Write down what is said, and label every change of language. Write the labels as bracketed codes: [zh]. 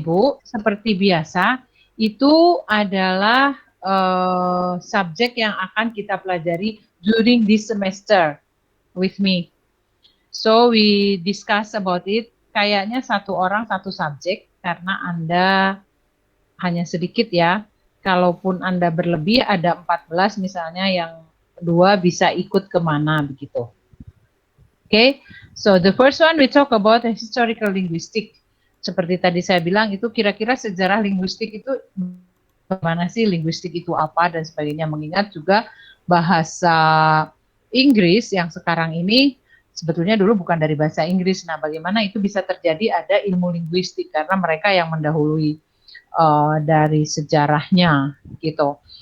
[id] Ibu, seperti biasa, itu adalah subjek yang akan kita pelajari [en] during this semester with me. So we discuss about it. [id] Kayaknya satu orang satu subjek karena Anda hanya sedikit ya. Kalaupun Anda berlebih ada 14 misalnya yang 2 bisa ikut kemana begitu. [en] Okay, so the first one we talk about historical linguistic. [id] Seperti tadi saya bilang itu kira-kira sejarah linguistik itu bagaimana sih, linguistik itu apa dan sebagainya, mengingat juga bahasa Inggris yang sekarang ini sebetulnya dulu bukan dari bahasa Inggris. Nah, bagaimana itu bisa terjadi, ada ilmu linguistik karena mereka yang mendahului dari sejarahnya gitu.